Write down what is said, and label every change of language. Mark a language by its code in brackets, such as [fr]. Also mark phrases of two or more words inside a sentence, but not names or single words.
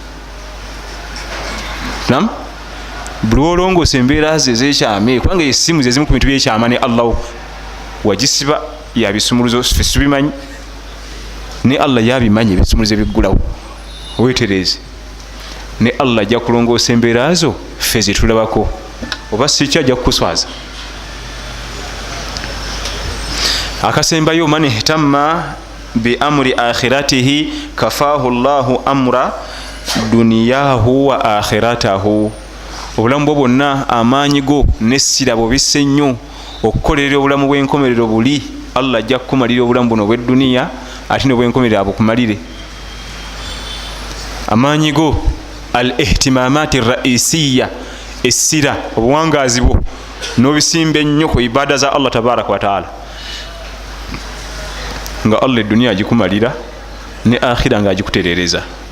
[lg] Buli olongoosa embeera ze ez'ekyama, kubanga essimu ze zimu ku bintu by'ekyama ne Allah wagisiba ya bisumuluzo ffe tubimanyi, ne Allah yabimanyi ebisumuluzo ebiggulawo weetereeze. Ne Allah ajja kulongoosa embeera zo ffe ze tulabako, oba si ki ajja kukuswaza. [ar] Akasembayo من اهتم بأمر آخرته كفاه الله أمر دنياه وآخرته. [lg] Obulamu bwo bwonna amaanyi go n'essira bw'obisse nnyo okukolerera obulamu bw'enkomerero buli, Allah ajja kukumalira obulamu buno obw'edduniya ate n'obw'enkomerero abukumalire. Amaanyi go [ar] الاهتمامات الرئيسية, [lg] essira obuwangaazi bwo n'obisimba ennyo ku ibaada za Allah [ar] تبارك وتعالى, [lg] nga Allah edduniya agikumalira ne akhira nga agikutereereza.